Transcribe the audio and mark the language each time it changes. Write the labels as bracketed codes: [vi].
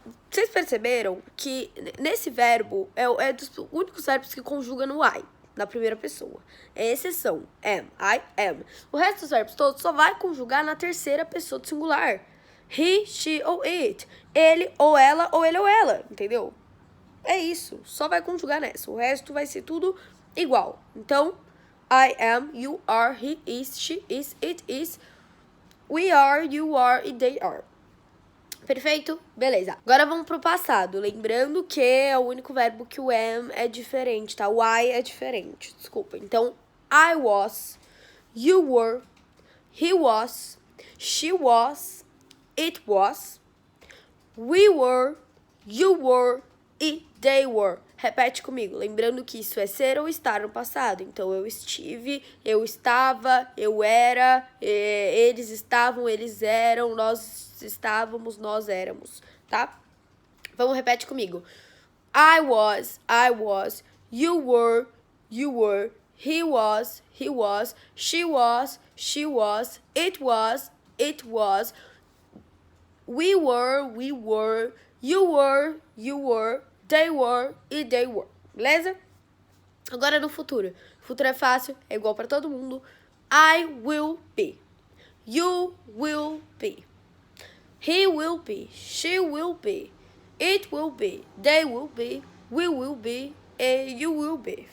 [pt] Vocês perceberam que nesse verbo é dos únicos verbos que conjuga no I, na primeira pessoa. É exceção. [en] Am, I am. [pt] O resto dos verbos todos só vai conjugar na terceira pessoa do singular. [en] He, she [pt] ou it. Ele ou ela ou ele ou ela, entendeu? É isso. Só vai conjugar nessa. O resto vai ser tudo igual. [en] Então, I am, you are, he is, she is, it is, we are, you are e they are. [pt] Perfeito? Beleza. Agora vamos pro passado. Lembrando que é o único verbo que o am é diferente, tá? O I é diferente. Desculpa. [en] Então, I was, you were, he was, she was, it was, we were, you were e they were. [pt] Repete comigo, lembrando que isso é ser ou estar no passado. Então, eu estive, eu estava, eu era, eles estavam, eles eram, nós estávamos, nós éramos, tá? Vamos, repete comigo. [en] I was, you were, he was, she was, it was, we were, you were, they were e they were. [pt] Beleza? Agora no futuro. O futuro é fácil, é igual para todo mundo. [en] I will be. You will be. He will be. She will be. It will be. They will be. We will be. E you will be.